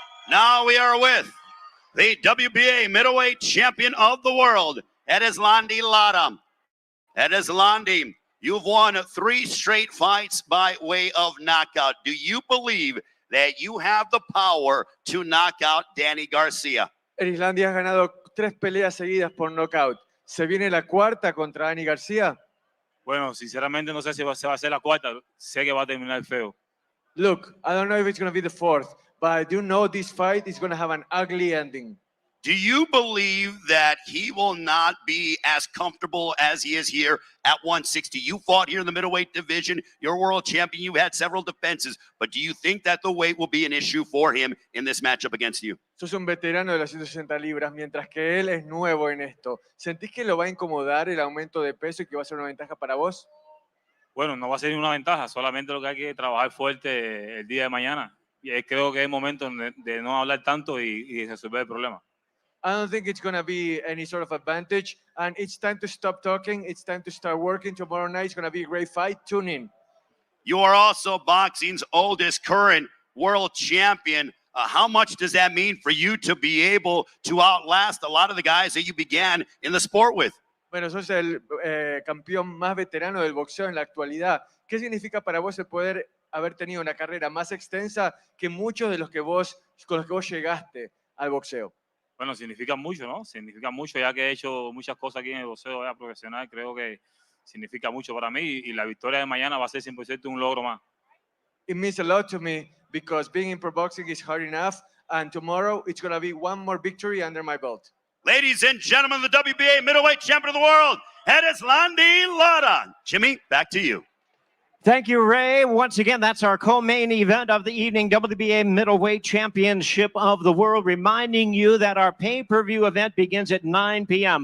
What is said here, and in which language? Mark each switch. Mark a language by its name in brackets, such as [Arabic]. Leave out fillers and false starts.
[English] Now we are with the WBA middleweight champion of the world, Erislandi Lara. Erislandi, you've won 3 straight fights by way of knockout. Do you believe that you have the power to knock out Danny Garcia? [Spanish] Erislandi ha ganado 3 peleas seguidas por nocaut. ¿Se viene la 4ª contra Danny Garcia? Bueno, sinceramente no sé si se va a hacer la 4ª. Sé que va a terminar feo. [English] Look, I don't know if it's going to be the 4th, but I do know this fight is going to have an ugly ending. Do you believe that he will not be as comfortable as he is here at 160? You fought here in the middleweight division. You're world champion. You had several defenses. But do you think that the weight will be an issue for him in this matchup against you? [Spanish] Sos un veterano de las 160 libras, mientras que él es nuevo en esto. ¿Sentís que lo va a incomodar el aumento de peso y que va a ser una ventaja para vos? Bueno, no va a ser una ventaja. Solamente lo que hay que trabajar fuerte el día de mañana. Y creo que es el momento de no hablar tanto y resolver el problema. [English] I don't think it's going to be any sort of advantage. And it's time to stop talking. It's time to start working. Tomorrow night is going to be a great fight. Tune in. You are also boxing's oldest current world champion. How much does that mean for you to be able to outlast a lot of the guys that you began in the sport with? [Spanish] Bueno, sos el campeón más veterano del boxeo en la actualidad. ¿Qué significa para vos el poder haber tenido una carrera más extensa que muchos de los que con los que vos llegaste al boxeo? Bueno, significa mucho, ¿no? Significa mucho, ya que he hecho muchas cosas aquí en el boxeo ya profesional. Creo que significa mucho para mí y la victoria de mañana va a ser 100% un logro más. [English] It means a lot to me because being in pro boxing is hard enough, and tomorrow it's going to be one more victory under my belt. Ladies and gentlemen, the WBA middleweight champion of the world, Edeslandi Lara. Jimmy, back to you. Thank you, Ray. Once again, that's our co-main event of the evening, WBA Middleweight Championship of the World, reminding you that our pay-per-view event begins at 9 p.m.